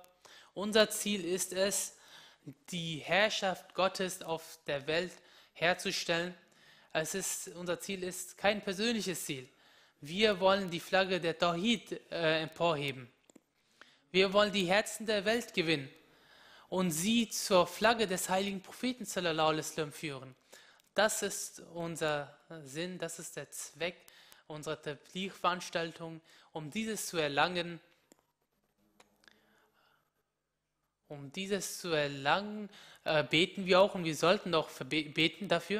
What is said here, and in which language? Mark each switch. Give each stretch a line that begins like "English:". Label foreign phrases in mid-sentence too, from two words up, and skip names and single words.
German: Unser Ziel ist es, die Herrschaft Gottes auf der Welt herzustellen. Unser Ziel ist kein persönliches Ziel. Wir wollen die Flagge der Tawhid emporheben. Wir wollen die Herzen der Welt gewinnen und sie zur Flagge des heiligen Propheten
Arabic: صلى الله عليه وسلم
German: führen. Das ist unser Sinn, das ist der Zweck unserer Tabligh-Veranstaltung. Um dieses zu erlangen, beten wir auch und wir sollten auch beten dafür.